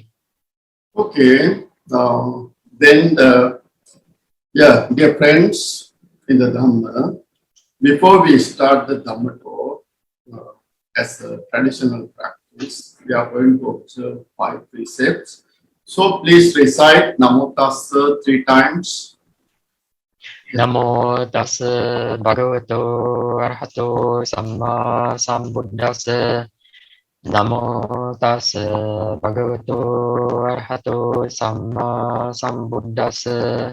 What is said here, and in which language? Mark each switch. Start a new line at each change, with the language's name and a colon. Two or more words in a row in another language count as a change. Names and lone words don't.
English: Okay, dear friends in the Dhamma, before we start the Dhamma talk, as a traditional practice, we are going to observe 5 precepts. So please recite
Pali: Namo Tassa
English: 3 times.
Pali: Namo Tassa Bhagavato Arahato Samma Sambuddhassa. Namo Tassa Bhagavato Arahato Samma Sambuddhassa.